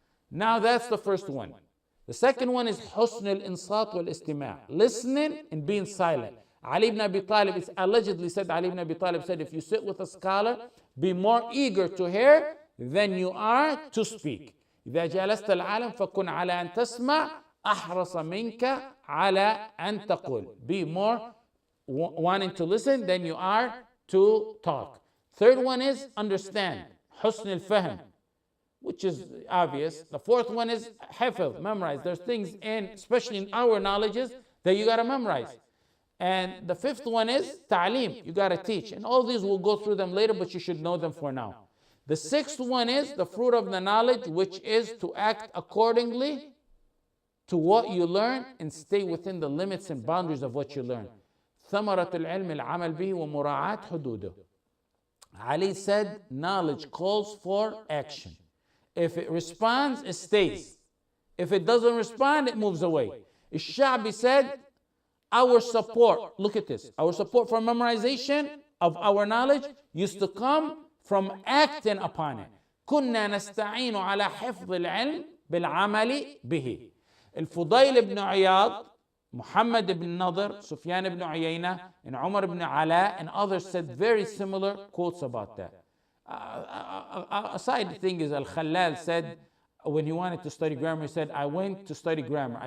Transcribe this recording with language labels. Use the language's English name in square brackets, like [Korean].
[English] Now that's the first one. The second one is husn al-insat wal-istima', listening and being silent. Ali ibn Abi Talib, it's allegedly said, Ali ibn Abi Talib said, if you sit with a scholar, be more eager to hear than you are to speak. [Arabic] إذا جلست العالم فكن على أن تسمع أحرص منك على أن تقول. [English] Be more wanting to listen than you are to talk. Third one is understand. [Arabic] حسن الفهم. [English] which is obvious. The fourth one is hifz, memorize. There's things in, especially in our knowledges, that you got to memorize. And the fifth one is ta'lim, you got to teach. And all these we'll go through them later, but you should know them for now. The sixth one is the fruit of the knowledge, which is to act accordingly to what you learn and stay within the limits and boundaries of what you learn. [Arabic] ثمرة العلم العمل به ومراعاة حدوده. [English] Ali said, knowledge calls for action. If it responds, it stays. If it doesn't respond, it moves away. Al-Sha'bi said, our support, look at this, our support for memorization of our knowledge used to come from acting upon it. [Arabic] كنا نستعين على حفظ العلم بالعمل به. [English] الفضيل ibn Iyad, Muhammad ibn Nadr, Sufyan ibn Uyayna, and Umar ibn Ala, and others said very similar quotes about that. A side thing is Al-Khalal said, when he wanted to study grammar, he said, I went to study grammar.